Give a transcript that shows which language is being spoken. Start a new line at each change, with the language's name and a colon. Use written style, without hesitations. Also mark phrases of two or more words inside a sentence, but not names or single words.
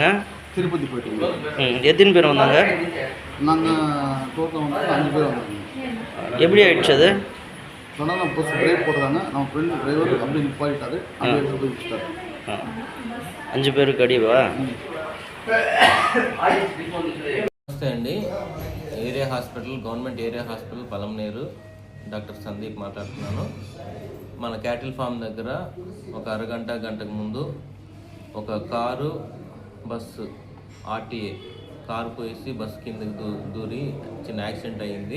Tamil: திருப்பதி போயிட்டு. எத்தனை பேர் வந்தாங்க? நாங்கள் டோட்டல் வந்து 5 பேர் வந்தாங்க. எப்படி ஆயிடுச்சு அது? சொன்னால் நம்ம பஸ் பிரேக் போடுறாங்க, நம்ம
English: friend driver
Tamil: அப்படி நிப்பாட்டிட்டாரு, அப்படியே போய் வச்சுட்டாரு. 5 பேருக்கு అడివా?
Telugu: నమస్తే అండి. ఏరియా హాస్పిటల్, గవర్నమెంట్ ఏరియా హాస్పిటల్ పలమనేరు, డాక్టర్ సందీప్ మాట్లాడుతున్నాను. మన
English: cattle farm
Telugu: దగ్గర ఒక గంటకు ముందు ఒక కారు బస్సు ఆర్టీఏ కారు పోయేసి బస్సు కిందకి దూరి చిన్న యాక్సిడెంట్ అయ్యింది.